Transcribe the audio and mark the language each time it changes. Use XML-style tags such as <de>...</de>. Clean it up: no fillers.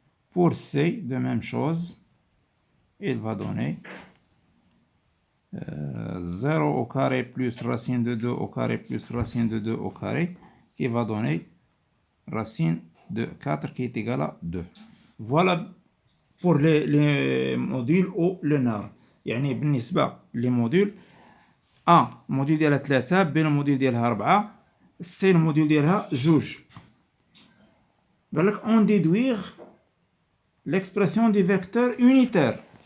<fr>Pour C, de même chose, il va donner 0 au carré plus racine de 2 au carré plus racine de 2 au carré qui va donner racine de 4 qui est égale à 2. Voilà pour les modules ou le NAR.</fr> <ar>يعني بالنسبة للموديل A الموديل ديالها 3 B الموديل ديالها 4 C الموديل ديالها 2. قال لك</ar> <fr>on déduire l'expression du vecteur unitaire.</fr>